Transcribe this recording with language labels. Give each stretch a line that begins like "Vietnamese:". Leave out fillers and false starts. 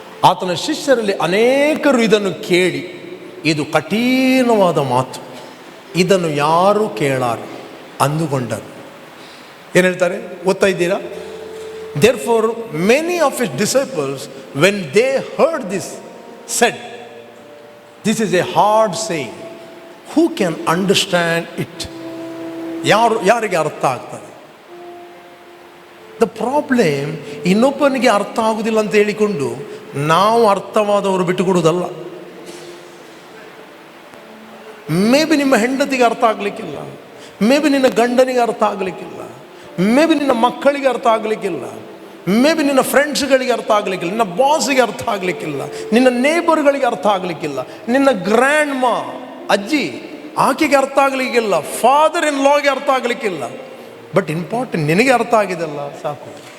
Kannada: ಆತನ ಶಿಷ್ಯರಲ್ಲಿ ಅನೇಕರು ಇದನ್ನು ಕೇಳಿ, ಇದು ಕಠಿಣವಾದ ಮಾತು, ಇದನ್ನು ಯಾರು ಕೇಳಾರು ಅಂದುಕೊಂಡರು. ಏನು ಹೇಳ್ತಾರೆ ಓದ್ತಾ ಇದ್ದೀರಾ?
English: Therefore many of his disciples, when they heard this, said, this is a hard saying, who can understand it?
Kannada: ಯಾರಿಗೆ ಅರ್ಥ ಆಗ್ತದೆ? ದ ಪ್ರಾಬ್ಲಮ್, ಇನ್ನೊಬ್ಬನಿಗೆ ಅರ್ಥ ಆಗುವುದಿಲ್ಲ ಅಂತ ಹೇಳಿಕೊಂಡು ನಾವು ಅರ್ಥವಾದವರು ಬಿಟ್ಟುಕೊಡುವುದಲ್ಲ. ಮೇ ಬಿ ನಿಮ್ಮ ಹೆಂಡತಿಗೆ ಅರ್ಥ ಆಗಲಿಕ್ಕಿಲ್ಲ, ಮೇ ಬಿ ನಿನ್ನ ಗಂಡನಿಗೆ ಅರ್ಥ ಆಗಲಿಕ್ಕಿಲ್ಲ, ಮೇ ಬಿ ನಿನ್ನ ಮಕ್ಕಳಿಗೆ ಅರ್ಥ ಆಗಲಿಕ್ಕಿಲ್ಲ, ಮೇ ಬಿ ನಿನ್ನ ಫ್ರೆಂಡ್ಸ್ಗಳಿಗೆ ಅರ್ಥ ಆಗಲಿಕ್ಕಿಲ್ಲ, ನಿನ್ನ ಬಾಸಿಗೆ ಅರ್ಥ ಆಗಲಿಕ್ಕಿಲ್ಲ, ನಿನ್ನ ನೇಬರ್ಗಳಿಗೆ ಅರ್ಥ ಆಗಲಿಕ್ಕಿಲ್ಲ, ನಿನ್ನ ಗ್ರ್ಯಾಂಡ್ ಮಾ ಅಜ್ಜಿ ಆಕೆಗೆ ಅರ್ಥ ಆಗಲಿಕ್ಕಿಲ್ಲ, ಫಾದರ್ ಇನ್ ಲಾಗೆ ಅರ್ಥ ಆಗಲಿಕ್ಕಿಲ್ಲ. ಬಟ್ ಇಂಪಾರ್ಟೆಂಟ್, ನಿನಗೆ ಅರ್ಥ ಆಗಿದೆಲ್ಲ ಸಾಕು.